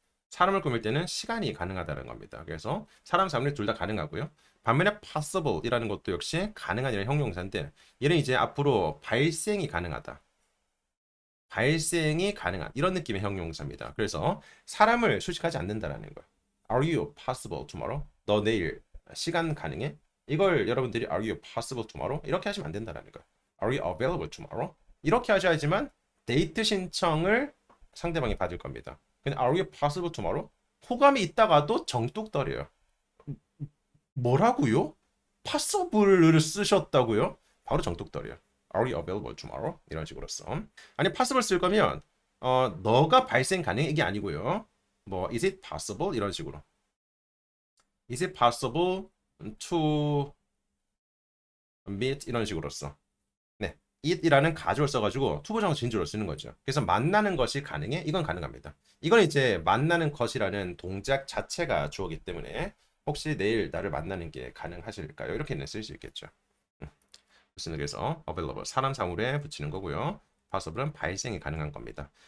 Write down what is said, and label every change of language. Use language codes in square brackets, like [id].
[ko] 사람을 꾸밀 때는 시간이 가능하다는 겁니다. 그래서 사람, 사물이 둘 다 가능하고요. 반면에 possible이라는 것도 역시 가능한 이런 형용사인데 얘는 이제 앞으로 발생이 가능하다. 발생이 가능한 이런 느낌의 형용사입니다. 그래서 사람을 수식하지 않는다라는 거예요. [en] Are you possible tomorrow? [ko] 너 내일 시간 가능해? 이걸 여러분들이 [en] Are you possible tomorrow? [ko] 이렇게 하시면 안 된다라는 거예요. [en] Are you available tomorrow? [ko] 이렇게 하셔야지만 데이트 신청을 상대방이 받을 겁니다. 근데 [en] Are you possible tomorrow? [ko] 호감이 있다가도 정뚝떨어요. 뭐라고요? possible을 쓰셨다고요? 바로 정뚝떨어요. [en] Are you available tomorrow? [ko] 이런 식으로 써. 아니 possible 쓸 거면 너가 발생 가능 이게 아니고요. 뭐 [en] is it possible [ko] 이런 식으로. [en] Is it possible to meet [ko] 이런 식으로 써. 네, it이라는 가주어를 써가지고 투부정사 진주로 쓰는 거죠. 그래서 만나는 것이 가능해? 이건 가능합니다. 이건 이제 만나는 것이라는 동작 자체가 주어기 때문에 혹시 내일 나를 만나는 게 가능하실까요? 이렇게는 쓸 수 있겠죠. 좋습니다. 그래서 available 사람 사물에 붙이는 거고요. possible은 발생이 가능한 겁니다.